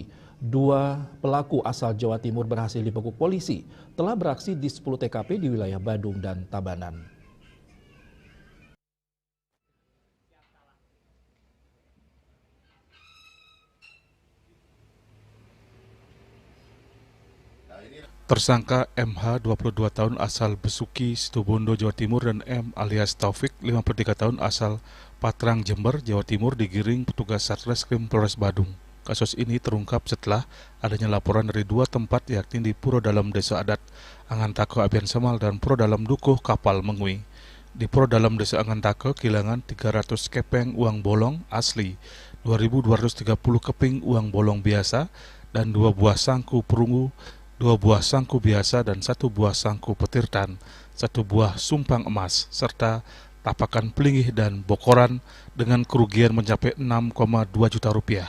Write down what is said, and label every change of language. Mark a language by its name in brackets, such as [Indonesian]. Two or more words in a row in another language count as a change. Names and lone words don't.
[Indonesian] 2 pelaku asal Jawa Timur berhasil dibekuk polisi, telah beraksi di 10 TKP di wilayah Badung dan Tabanan. Tersangka MH 22 tahun asal Besuki, Situbondo, Jawa Timur dan M alias Taufik 53 tahun asal Patrang, Jember, Jawa Timur digiring petugas Satreskrim Polres Badung. Kasus ini terungkap setelah adanya laporan dari 2 tempat yakni di Pura Dalem Desa Adat Angantake Abian Semal dan Pura Dalem Dukuh Kapal Mengwi. Di Pura Dalem Desa Angantake kehilangan 300 kepeng uang bolong asli, 2.230 keping uang bolong biasa dan 2 buah sangku perunggu, 2 buah sangku biasa dan 1 buah sangku petirtan, 1 buah sumpang emas, serta tapakan pelingih dan bokoran dengan kerugian mencapai 6,2 juta rupiah.